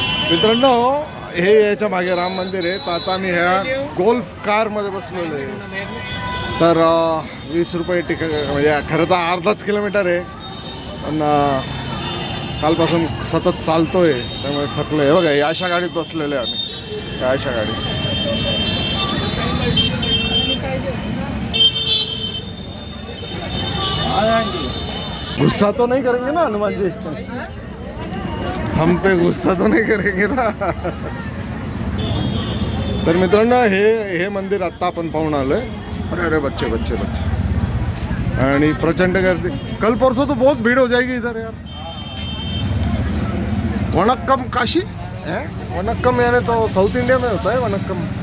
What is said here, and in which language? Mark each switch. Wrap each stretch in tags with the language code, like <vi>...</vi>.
<mr>मित्रांनो हे याच्या मागे राम मंदिर आहे. तर आता आम्ही ह्या गोल्फ कारमध्ये बसलेलो आहे. तर 20 रुपये तिकीट, म्हणजे खरं तर अर्धाच किलोमीटर आहे. पण कालपासून सतत चालतोय त्यामुळे थकलो आहे. बघा या अशा गाडीत बसलेलो आहे आम्ही. या अशा गाडीत</mr> <hi>गुस्सा तो नहीं करेंगे ना हनुमान जी, हम पे गुस्सा तो नहीं करेंगे ना.</hi> <mr>तर मित्रांनो हे मंदिर आत्ता आपण पाहून आलोय.</mr> <hi>अरे अरे बच्चे बच्चे बच्चे.</hi> <mr>आणि प्रचंड गर्दी.</mr> <hi>कल परसों तो बहुत भीड़ हो जाएगी इधर यार. वनक्कम काशी है. वनक्कम यानी तो साउथ इंडिया में होता है वनक्कम.</hi>